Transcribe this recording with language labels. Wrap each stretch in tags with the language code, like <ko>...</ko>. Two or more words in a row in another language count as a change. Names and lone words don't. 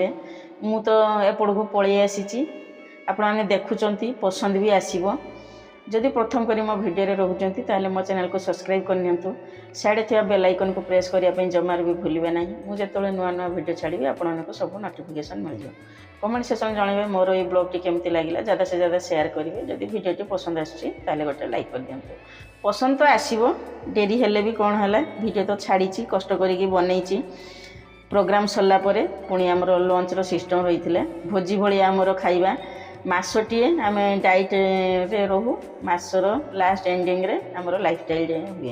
<or>ମୁଁ ତ ଏପଟକୁ ପଳେଇ ଆସିଛି, ଆପଣମାନେ ଦେଖୁଛନ୍ତି, ପସନ୍ଦ ବି ଆସିବ। ଯଦି ପ୍ରଥମ କରି ମୋ ଭିଡ଼ିଓରେ ରହୁଛନ୍ତି ତାହେଲେ ମୋ ଚ୍ୟାନେଲକୁ ସବସ୍କ୍ରାଇବ୍ କରିନିଅନ୍ତୁ। ସିଆଡ଼େ ଥିବା</or> <en>bell icon</en> <or>ପ୍ରେସ୍ କରିବା ପାଇଁ ଜମାରୁ ବି ଭୁଲିବେ ନାହିଁ। ମୁଁ ଯେତେବେଳେ ନୂଆ ନୂଆ ଭିଡ଼ିଓ ଛାଡ଼ିବି ଆପଣମାନଙ୍କୁ ସବୁ ନୋଟିଫିକେସନ୍ ମିଳିଯିବ।</or> <en>comment section</en> <or>ଜଣାଇବେ ମୋର এই ବ୍ଲଗ୍ଟି କେମିତି ଲାଗିଲା।</or> <hi>ज़्यादा से ज़्यादा</hi> <or>ସେୟାର କରିବେ। ଯଦି ଭିଡ଼ିଓଟି ପସନ୍ଦ ଆସୁଛି ତାହେଲେ ଗୋଟେ ଲାଇକ୍ କରିଦିଅନ୍ତୁ। ପସନ୍ଦ ତ ଆସିବ, ଡେରି ହେଲେ ବି କ'ଣ ହେଲା, ଭିଡ଼ିଓ ତ ଛାଡ଼ିଛି, କଷ୍ଟ କରିକି ବନେଇଛି। ପ୍ରୋଗ୍ରାମ୍ ସରିଲା ପରେ ପୁଣି ଆମର</or> <en>lunch system</en> <or>ରହିଥିଲା, ଭୋଜି ଭଳିଆ ଆମର ଖାଇବା। ମାସଟିଏ ଆମେ ଡାଇଟ୍ରେ ରହୁ, ମାସର</or> <en>last ending</en> <or>ଆମର</or> <en>lifestyle day</en> <or>ହୁଏ।</or>